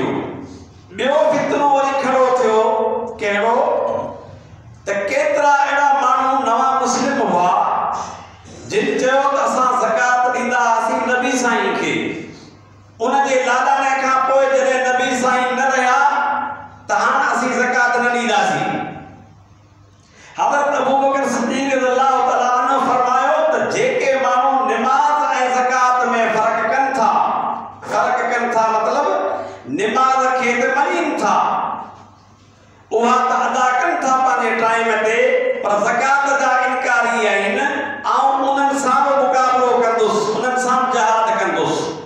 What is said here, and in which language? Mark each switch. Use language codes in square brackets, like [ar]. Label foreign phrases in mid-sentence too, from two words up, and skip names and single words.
[sd] ॿियो फितनो वरी खड़ो थियो, कहिड़ो त केतिरा अहिड़ा माण्हू नवां मुस्लिम हुआ जिन चयो त असां ज़कात ॾींदा हुआसीं नबी साईं खे। उन जे लाॾाणे खां पोइ जॾहिं नबी साईं न रहिया त हाणे असीं ज़कात न ॾींदासीं। हज़रत अबू बकर सिद्दीक़ [ar] رضي الله تعالى عنه [sd] फरमायो त जेके माण्हू नमाज ऐं ज़कात में फ़र्क़ कनि था, मतलब नमाज खे त मञनि था, उहा त अदा कनि था पंहिंजे टाइम ते, पर ज़कात जा इनकारी आहिनि, ऐं उन्हनि सां बि मुक़ाबलो कंदुसि, उन्हनि सां जहाद कंदुसि।